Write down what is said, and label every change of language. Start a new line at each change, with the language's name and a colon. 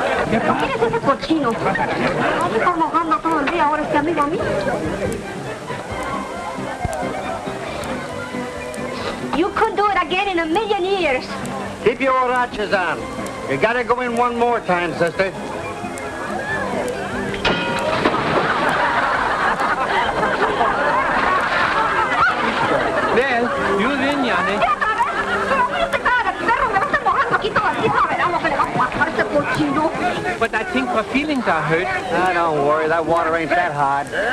Spanish: ¿Pero quién es ese cochino? No se está mojando todo el día ahora este amigo mío.
English: You could do it again in a million years. Keep your horachas on. You gotta go in one more time, sister. Well, you win, Yanni.
Spanish: ¡Ya otra vez! ¡Pero mira esta cara de perro! ¡Me va a estar mojando aquí todo el día! ¡Verá lo que le va a pasar a ese cochino!
English: But I think her feelings are hurt. Ah, don't worry, that water ain't that hot.